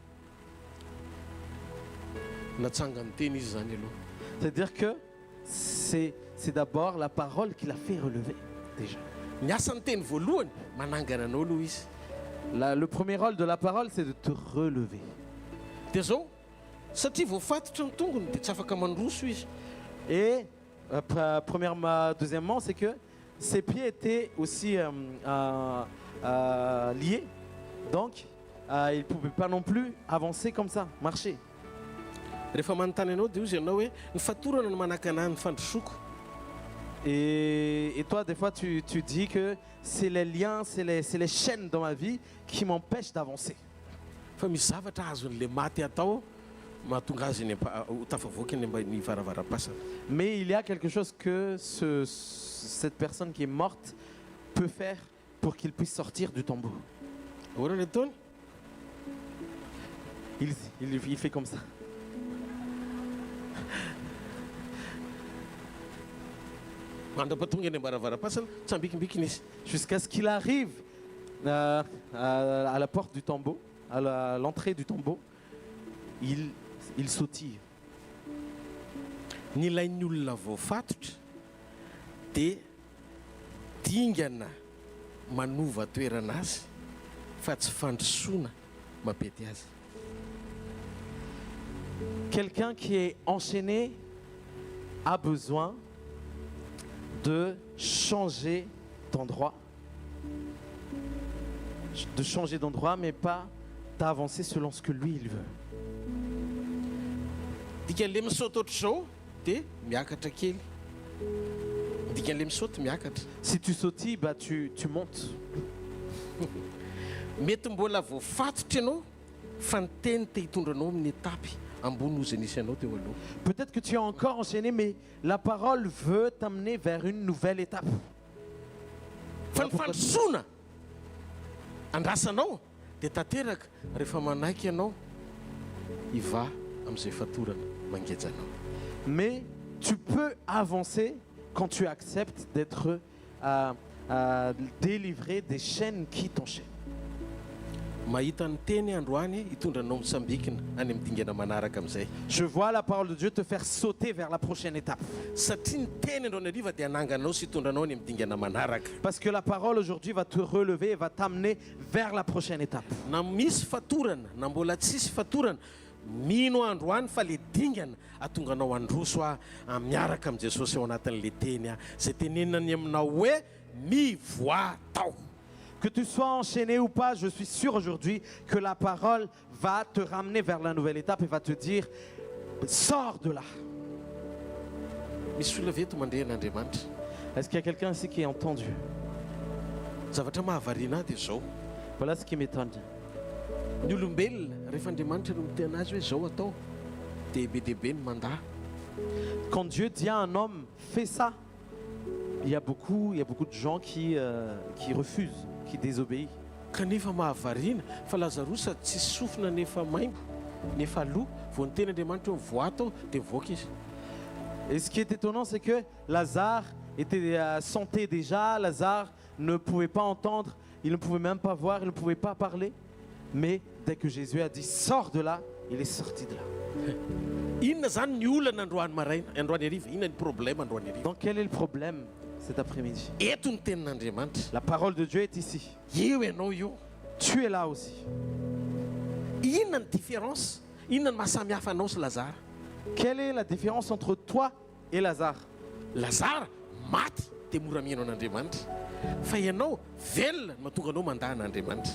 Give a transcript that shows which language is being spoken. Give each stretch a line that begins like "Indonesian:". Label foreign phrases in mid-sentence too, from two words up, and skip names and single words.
Malagasy: Natsangany teny izy zany aloha.
French: C'est-à-dire que c'est d'abord la parole qui l'a fait relever déjà.
Malagasy: Ny asan'ny teny voalohany manangana anao aloha izy.
French: Le premier rôle de la parole, c'est de te relever.
Malagasy: Dia zao satria voafatotra ny tongony dia tsy afaka mandroso izy.
French: Et deuxièmement, c'est que ses pieds étaient aussi liés. Donc, il ne pouvait pas non plus avancer comme ça, marcher.
Malagasy: Rehefa manontany anao dia ozy ianao hoe ny fatorana no manaka anahy ny fandrosoko.
French: Et toi, des fois, tu dis que c'est les liens, c'est les chaînes dans ma vie qui m'empêchent d'avancer.
Malagasy: Fa misy zavatra azon'le maty atao mahatonga azy ho tafavoaka ny varavaram-pasana.
French: Mais il y a quelque chose que cette personne qui est morte peut faire pour qu'il puisse sortir du tombeau.
Malagasy: Ahoana ny ataony?
French: Il fait comme ça.
Malagasy: Mandrapatonga ny varavaram-pasana tsy ambikimbiky izy.
French: Jusqu'à ce qu'il arrive à la porte du tombeau, à l'entrée du tombeau, il sautille.
Malagasy: Ny ilain'ny olona voafatotra dia dingana manova toerana azy fa tsy fandrosoana mapety azy.
French: Quelqu'un qui est enchaîné a besoin de changer d'endroit. De changer d'endroit, mais pas d'avancer selon ce que lui, il veut.
Malagasy: Dikan'le misaotra ohatr'izao dia miakatra kely dikan'le misaoty miakatra
French: Si tu sautilles, bah, tu montes.
Malagasy: mety mbola voafatotra ianao fa ny teny te hitondra anao amin'ny etapy ambony ozy nisy anao teo aloha.
French: Peut-être que tu es encore enchaîné, mais la parole veut t'amener vers une nouvelle étape.
Malagasy: Fa ny fandrosoana andrasanao dia tanteraka rehefa manaiky ianao hiva amin'izay fatorana mangejanao.
French: Mais tu peux avancer quand tu acceptes d'être délivré des chaînes qui t'enchaînent.
Malagasy: Mahita ny teny androany hitondra anao misambikina any amin'ny dingana manaraka amin'izay.
French: Je vois la parole de Dieu te faire sauter vers la prochaine étape.
Malagasy: Satria ny teny androany ariva dia hananganao sy hitondra anao any amin'ny dingana manaraka.
French: Parce que la parole aujourd'hui va te relever et va t'amener vers la prochaine étape.
Malagasy: Na misy fatorana na mbola tsisy fatorana mino androany fa le dingana atonga anao androso miaraka amin'ny Jesosy ao anatin'le teny zay tenenany aminao hoe mivoa tao.
French: Que tu sois enchaîné ou pas, je suis sûr aujourd'hui que la parole va te ramener vers la nouvelle étape et va te dire, sors de là.
Malagasy: Misy olona veto mandeha n'Andriamanitra.
French: Est-ce qu'il y a quelqu'un ici qui a entendu?
Malagasy: Zavatra mahavariana dia zao.
French: Voilà ce qui m'étonne.
Malagasy: Ny olombelona rehefa Andriamanitra no miteny azy hoe zao atao dia be dia be ny mandaha.
French: Quand Dieu dit à un homme, fais ça, il y a beaucoup de gens qui refusent, qui désobéissent.
Malagasy: Kanefa mahavariana fa Lazarosy tsy sofina nefa maimbo nefa loha vao ny teny Andriamanitra hoe voa atao dia voaka izy.
French: Et ce qui est étonnant, c'est que Lazare était santé déjà, Lazare ne pouvait pas entendre, il ne pouvait même pas voir, il ne pouvait pas parler. Mais dès que Jésus a dit, sors de là, il est sorti de là.
Malagasy: Inona zany ny olana androany maraina androany hariva inona ny problème androany hariva.
French: Donc quel est le problème cet après-midi?
Malagasy: Eto ny tenin'Andriamanitra.
French: La parole de Dieu est ici.
Malagasy: Io ianao io.
French: Tu es là aussi.
Malagasy: Inona ny différence? Inona ny mahasamihafa anao sy Lazare?
French: Quelle est la différence entre toi et Lazare?
Malagasy: Lazare maty dia mora mihaino an'Andriamanitra. Fa ianao velona no mahatonga anao mandaha an'Andriamanitra.